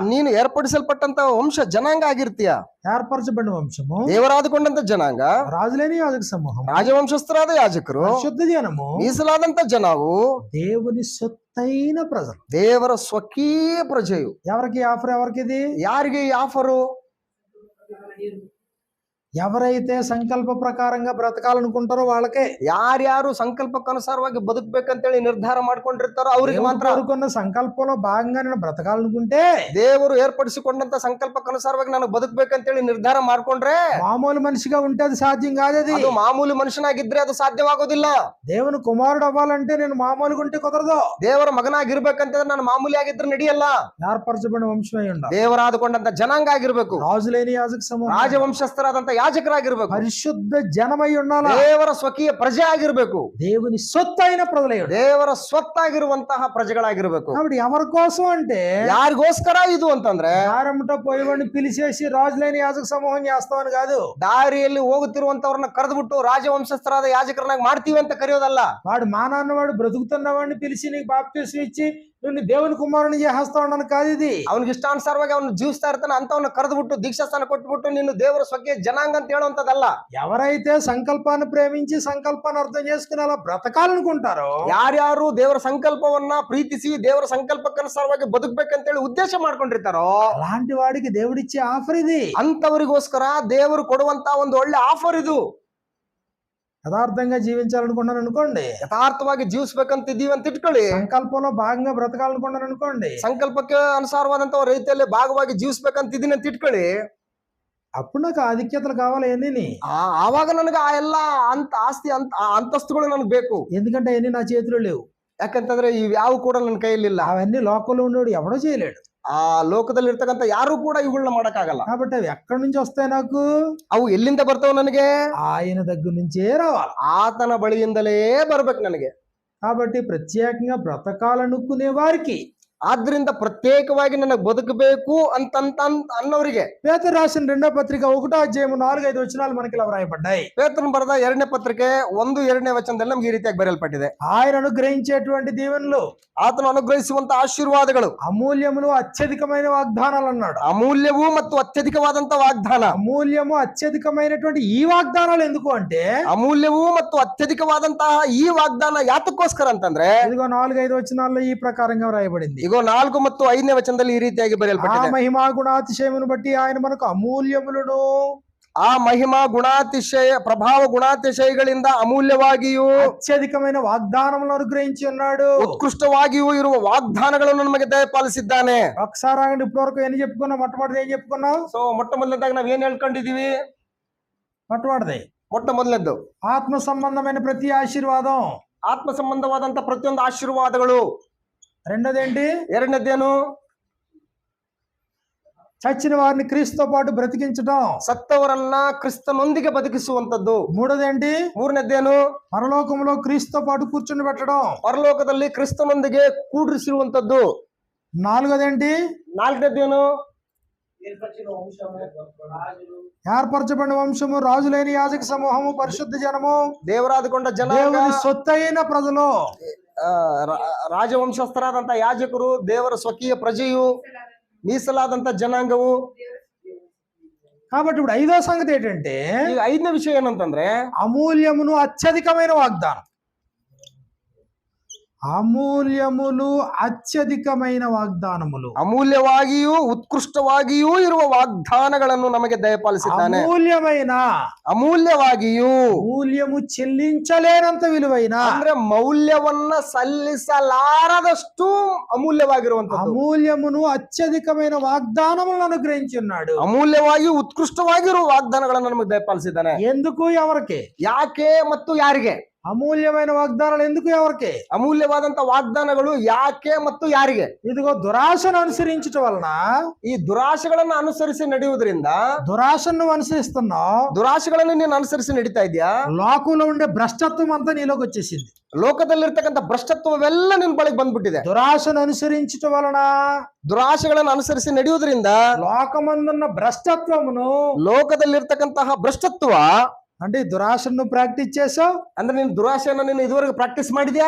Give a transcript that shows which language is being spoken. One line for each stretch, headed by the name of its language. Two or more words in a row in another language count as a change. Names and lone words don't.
Kannada: ನೀನು ಏರ್ಪಡಿಸಲ್ಪಟ್ಟಂತ ವಂಶ ಜನಾಂಗ ಆಗಿರ್ತೀಯ.
Telugu: ఏర్పరచబడిన వంశము,
Kannada: ದೇವರಾದುಕೊಂಡಂತ ಜನಾಂಗ,
Telugu: రాజులేని యాజక సమూహం,
Kannada: ರಾಜವಂಶಸ್ಥರಾದ ಯಾಜಕರು,
Telugu: పరిశుద్ధ జనము,
Kannada: ಮೀಸಲಾದಂತ ಜನವು,
Telugu: దేవుని సొత్తైన ప్రజలు.
Kannada: ದೇವರ ಸ್ವಕೀಯ ಪ್ರಜೆಯು.
Telugu: ఎవరికి ఆఫర్? ఎవరికిది?
Kannada: ಯಾರಿಗೆ ಈ ಆಫರು?
Telugu: ఎవరైతే సంకల్ప ప్రకారంగా బ్రతకాలనుకుంటారో వాళ్ళకే.
Kannada: ಯಾರ್ಯಾರು ಸಂಕಲ್ಪಕ್ಕನುಸಾರವಾಗಿ ಬದುಕಬೇಕಂತೇಳಿ ನಿರ್ಧಾರ ಮಾಡ್ಕೊಂಡಿರ್ತಾರೋ ಅವ್ರಿಗೆ ಮಾತ್ರ.
Telugu: కోరుకున్న సంకల్పంలో భాగంగా నేను బ్రతకాలనుకుంటే,
Kannada: ದೇವರು ಏರ್ಪಡಿಸಿಕೊಂಡಂತ ಸಂಕಲ್ಪಕ್ಕನುಸಾರವಾಗಿ ನಾನು ಬದುಕಬೇಕಂತೇಳಿ ನಿರ್ಧಾರ ಮಾಡ್ಕೊಂಡ್ರೆ,
Telugu: మామూలు మనిషిగా ఉంటే అది సాధ్యం కాదు.
Kannada: ಅದು ಮಾಮೂಲಿ ಮನುಷ್ಯನಾಗಿದ್ರೆ ಅದು ಸಾಧ್ಯವಾಗೋದಿಲ್ಲ.
Telugu: దేవుని కుమారుడు అవ్వాలంటే నేను మామూలుగా ఉంటే కుదరదు.
Kannada: ದೇವರ ಮಗನಾಗಿರ್ಬೇಕಂತಂದ್ರೆ ನಾನು ಮಾಮೂಲಿ ಆಗಿದ್ರೆ ನಡೆಯಲ್ಲ.
Telugu: ఏర్పరచబడిన వంశమై ఉండాలి,
Kannada: ದೇವರಾದುಕೊಂಡಂತ ಜನಾಂಗ ಆಗಿರ್ಬೇಕು,
Telugu: రాజులేని యాజక సమూహం,
Kannada: ರಾಜವಂಶಸ್ಥರಾದಂತ ಯಾಜಕರಾಗಿರ್ಬೇಕು,
Telugu: పరిశుద్ధ జనమై ఉండాలి,
Kannada: ದೇವರ ಸ್ವಕೀಯ ಪ್ರಜೆ ಆಗಿರ್ಬೇಕು,
Telugu: దేవుని సొత్తైన ప్రజలై ఉండాలి.
Kannada: ದೇವರ ಸ್ವತ್ತಾಗಿರುವಂತಹ ಪ್ರಜೆಗಳಾಗಿರ್ಬೇಕು.
Telugu: కాబట్టి ఎవరి కోసం అంటే,
Kannada: ಯಾರಿಗೋಸ್ಕರ ಇದು ಅಂತಂದ್ರೆ
Telugu: దారమ్మట పోయేవాడిని పిలిచేసి రాజులేని యాజక సమూహం చేస్తామని కాదు.
Kannada: ದಾರಿಯಲ್ಲಿ ಹೋಗುತ್ತಿರುವಂತವ್ರನ್ನ ಕರೆದ್ಬಿಟ್ಟು ರಾಜವಂಶಸ್ಥರಾದ ಯಾಜಕರನ್ನಾಗಿ ಮಾಡ್ತೀವಿ ಅಂತ ಕರೆಯೋದಲ್ಲ.
Telugu: వాడు మానాన్నవాడు బ్రతుకుతున్నవాడిని పిలిచి నీకు బాప్తిసం ఇచ్చి నువ్వు దేవుని కుమారుని చేస్తా ఉండను కాదు ఇది.
Kannada: ಅವನಿಗೆ ಇಷ್ಟಾನುಸಾರವಾಗಿ ಅವನು ಜೀವಿಸ್ತಾ ಇರ್ತಾನೆ ಅಂತವನ್ನ ಕರೆದ್ಬಿಟ್ಟು ದೀಕ್ಷಾಸ್ಥಾನ ಕೊಟ್ಬಿಟ್ಟು ನೀನು ದೇವರ ಸ್ವಕೀಯ ಜನಾಂಗ ಅಂತ ಹೇಳುವಂತದಲ್ಲ.
Telugu: ఎవరైతే సంకల్పాన్ని ప్రేమించి సంకల్పాన్ని అర్థం చేసుకుని అలా బ్రతకాలనుకుంటారో,
Kannada: ಯಾರ್ಯಾರು ದೇವರ ಸಂಕಲ್ಪವನ್ನ ಪ್ರೀತಿಸಿ ದೇವರ ಸಂಕಲ್ಪಕ್ಕನುಸಾರವಾಗಿ ಬದುಕಬೇಕಂತೇಳಿ ಉದ್ದೇಶ ಮಾಡ್ಕೊಂಡಿರ್ತಾರೋ
Telugu: అలాంటి వాడికి దేవుడిచ్చే ఆఫర్ ఇది.
Kannada: ಅಂತವರಿಗೋಸ್ಕರ ದೇವರು ಕೊಡುವಂತ ಒಂದು ಒಳ್ಳೆ ಆಫರ್ ಇದು.
Telugu: యథార్థంగా జీవించాలనుకున్నాను అనుకోండి,
Kannada: ಯಥಾರ್ಥವಾಗಿ ಜೀವಿಸ್ಬೇಕಂತಿದ್ದೀವಿ ಅಂತ ಇಟ್ಕೊಳ್ಳಿ,
Telugu: సంకల్పంలో భాగంగా బ్రతకాలనుకున్నాను అనుకోండి,
Kannada: ಸಂಕಲ್ಪಕ್ಕೆ ಅನುಸಾರವಾದಂತ ರೀತಿಯಲ್ಲಿ ಭಾಗವಾಗಿ ಜೀವಿಸ್ಬೇಕಂತಿದ್ದೀನಿ ಅಂತ ಇಟ್ಕೊಳ್ಳಿ,
Telugu: అప్పుడు నాకు ఆధిక్యతలు కావాలి అన్నీ.
Kannada: ಆವಾಗ ನನಗೆ ಆ ಎಲ್ಲಾ ಆಸ್ತಿ ಅಂತಸ್ತುಗಳು ನನಗೆ ಬೇಕು.
Telugu: ఎందుకంటే అవన్నీ నా చేతిలో లేవు.
Kannada: ಯಾಕಂತಂದ್ರೆ ಇವ್ಯಾವು ಕೂಡ ನನ್ನ ಕೈಯಲ್ಲಿಲ್ಲ.
Telugu: అవన్నీ లోకంలో ఉండేవాడు ఎవడో చేయలేడు.
Kannada: ಆ ಲೋಕದಲ್ಲಿ ಇರ್ತಕ್ಕಂಥ ಯಾರು ಕೂಡ ಇವುಗಳನ್ನ ಮಾಡಕ್ಕಾಗಲ್ಲ.
Telugu: కాబట్టి అవి ఎక్కడి నుంచి వస్తాయి నాకు?
Kannada: ಅವು ಎಲ್ಲಿಂದ ಬರ್ತಾವ ನನಗೆ?
Telugu: ఆయన దగ్గర నుంచే రావాలి.
Kannada: ಆತನ ಬಳಿಯಿಂದಲೇ ಬರ್ಬೇಕು ನನಗೆ.
Telugu: కాబట్టి ప్రత్యేకంగా బ్రతకాలనుకునే వారికి,
Kannada: ಆದ್ರಿಂದ ಪ್ರತ್ಯೇಕವಾಗಿ ನನಗೆ ಬದುಕಬೇಕು ಅನ್ನೋರಿಗೆ
Telugu: పేతురు రాసిన 2వ పత్రిక 1వ అధ్యాయం 4-5 వచనాలు మనకి ఇలా వ్రాయబడ్డాయి.
Kannada: ಪೇತ್ರನು ಬರೆದ 2ನೇ ಪತ್ರಿಕೆ 1-2ನೇ ವಚನದಲ್ಲಿ ನಮ್ಗೆ ಈ ರೀತಿಯಾಗಿ ಬರೆಯಲ್ಪಟ್ಟಿದೆ.
Telugu: ఆయన అనుగ్రహించేటువంటి దీవెనలు,
Kannada: ಆತನು ಅನುಗ್ರಹಿಸುವಂತ ಆಶೀರ್ವಾದಗಳು
Telugu: అమూల్యములు అత్యధికమైన వాగ్దానాలు అన్నాడు.
Kannada: ಅಮೂಲ್ಯವೂ ಮತ್ತು ಅತ್ಯಧಿಕವಾದಂತ ವಾಗ್ದಾನ.
Telugu: అమూల్యము అత్యధికమైనటువంటి ఈ వాగ్దానాలు ఎందుకు అంటే,
Kannada: ಅಮೂಲ್ಯವೂ ಮತ್ತು ಅತ್ಯಧಿಕವಾದಂತಹ ಈ ವಾಗ್ದಾನ ಯಾತಕ್ಕೋಸ್ಕರ ಅಂತಂದ್ರೆ,
Telugu: ఇదిగో 4-5 వచనాల్లో ఈ ప్రకారంగా వ్రాయబడింది.
Kannada: ಈಗ 4 ಮತ್ತು 5ನೇ ವಚನದಲ್ಲಿ ಈ ರೀತಿಯಾಗಿ
Telugu: ఆ
Kannada: ಬರೆಯಲ್ಪಟ್ಟಿದೆ.
Telugu: మహిమా గుణాతిశయమును బట్టి ఆయన మనకు అమూల్యములను,
Kannada: ಆ ಮಹಿಮಾ ಗುಣಾತಿಶಯ ಪ್ರಭಾವ ಗುಣಾತಿಶಯಗಳಿಂದ ಅಮೂಲ್ಯವಾಗಿಯೂ
Telugu: అత్యధికమైన వాగ్దానములను అనుగ్రహించి ఉన్నాడు.
Kannada: ಉತ್ಕೃಷ್ಟವಾಗಿಯೂ ಇರುವ ವಾಗ್ದಾನಗಳನ್ನು ನಮಗೆ ದಯಪಾಲಿಸಿದ್ದಾನೆ.
Telugu: ఒకసారి ఆగండి. ఇప్పటి వరకు ఏం చెప్పుకున్నాం? మొట్టమొదటి ఏం చెప్పుకున్నాం?
Kannada: ಸೊ ಮೊಟ್ಟ ಮೊದಲನೇದಾಗಿ ನಾವ್ ಏನ್ ಹೇಳ್ಕೊಂಡಿದೀವಿ?
Telugu: మొట్టమొదటిది
Kannada: ಮೊಟ್ಟ ಮೊದಲನೇದ್ದು
Telugu: ఆత్మ సంబంధమైన ప్రతి ఆశీర్వాదం.
Kannada: ಆತ್ಮ ಸಂಬಂಧವಾದಂತ ಪ್ರತಿಯೊಂದು ಆಶೀರ್ವಾದಗಳು.
Telugu: రెండోది ఏంటి?
Kannada: ಎರಡನೇದ್ದೇನು?
Telugu: చచ్చిన వారిని క్రీస్తుతో పాటు బ్రతికించడం.
Kannada: ಸತ್ತವರನ್ನ ಕ್ರಿಸ್ತನೊಂದಿಗೆ ಬದುಕಿಸುವಂತದ್ದು.
Telugu: మూడోది ఏంటి?
Kannada: ಮೂರನೇದ್ದೇನು?
Telugu: పరలోకంలో క్రీస్తుతో పాటు కూర్చొని పెట్టడం.
Kannada: ಪರಲೋಕದಲ್ಲಿ ಕ್ರಿಸ್ತನೊಂದಿಗೆ ಕೂಡಿಸಿರುವಂತದ್ದು.
Telugu: నాలుగోది ఏంటి?
Kannada: ನಾಲ್ಕನೇದ್ದೇನು?
Telugu: ఏర్పరచబడిన వంశము, రాజులైన యాజక సమూహము, పరిశుద్ధ జనము,
Kannada: ದೇವರಾದಕೊಂಡ ಜನ,
Telugu: దేవుని సొత్తైన ప్రజలు,
Kannada: ರಾಜವಂಶಸ್ಥರಾದಂತ ಯಾಜಕರು, ದೇವರ ಸ್ವಕೀಯ ಪ್ರಜೆಯು, ಮೀಸಲಾದಂತ ಜನಾಂಗವು.
Telugu: కాబట్టి ఇప్పుడు 5వ సంగతి ఏంటంటే,
Kannada: ಈಗ 5ನೇ ವಿಷಯ ಏನಂತಂದ್ರೆ,
Telugu: అమూల్యమును అత్యధికమైన వాగ్దానం. అమూల్యములు అత్యధికమైన వాగ్దానములు,
Kannada: ಅಮೂಲ್ಯವಾಗಿಯೂ ಉತ್ಕೃಷ್ಟವಾಗಿಯೂ ಇರುವ ವಾಗ್ದಾನಗಳನ್ನು ನಮಗೆ ದಯಪಾಲಿಸಿದ್ದಾನೆ.
Telugu: అమూల్యమైన,
Kannada: ಅಮೂಲ್ಯವಾಗಿಯೂ,
Telugu: మూల్యము చెల్లించలేనంత విలువైన,
Kannada: ಅಂದ್ರೆ ಮೌಲ್ಯವನ್ನ ಸಲ್ಲಿಸಲಾರದಷ್ಟು ಅಮೂಲ್ಯವಾಗಿರುವಂತದ್ದು.
Telugu: అమూల్యమును అత్యధికమైన వాగ్దానములను అనుగ్రహించి ఉన్నాడు.
Kannada: ಅಮೂಲ್ಯವಾಗಿ ಉತ್ಕೃಷ್ಟವಾಗಿರುವ ವಾಗ್ದಾನಗಳನ್ನು ನಮಗೆ ದಯಪಾಲಿಸಿದ್ದಾನೆ.
Telugu: ఎందుకు? ఎవరికి?
Kannada: ಯಾಕೆ ಮತ್ತು ಯಾರಿಗೆ?
Telugu: అమూల్యమైన వాగ్దానాలు ఎందుకు? ఎవరికి?
Kannada: ಅಮೂಲ್ಯವಾದಂತ ವಾಗ್ದಾನಗಳು ಯಾಕೆ ಮತ್ತು ಯಾರಿಗೆ?
Telugu: ఇదిగో దురాశను అనుసరించటం వలన,
Kannada: ಈ ದುರಾಶೆಗಳನ್ನ ಅನುಸರಿಸಿ ನಡೆಯುವುದರಿಂದ,
Telugu: దురాశను అనుసరిస్తున్నావు,
Kannada: ದುರಾಶೆಗಳನ್ನು ನೀನು ಅನುಸರಿಸಿ ನಡೀತಾ ಇದೆಯಾ,
Telugu: లోకంలో ఉండే భ్రష్టత్వం అంతా నీలోకి వచ్చేసింది.
Kannada: ಲೋಕದಲ್ಲಿರ್ತಕ್ಕಂಥ ಭ್ರಷ್ಟತ್ವವೆಲ್ಲ ನಿನ್ ಬಳಿಗೆ ಬಂದ್ಬಿಟ್ಟಿದೆ.
Telugu: దురాశను అనుసరించటం వలన,
Kannada: ದುರಾಶೆಗಳನ್ನು ಅನುಸರಿಸಿ ನಡೆಯುವುದರಿಂದ,
Telugu: లోకమందున్న భ్రష్టత్వమును,
Kannada: ಲೋಕದಲ್ಲಿರ್ತಕ್ಕಂತಹ ಭ್ರಷ್ಟತ್ವ
Telugu: అంటే దురాశను ప్రాక్టీస్ చేసావు,
Kannada: ಅಂದ್ರೆ ನೀನು ದುರಾಶೆಯನ್ನು ನೀನು ಇದುವರೆಗೆ ಪ್ರಾಕ್ಟೀಸ್ ಮಾಡಿದ್ಯಾ,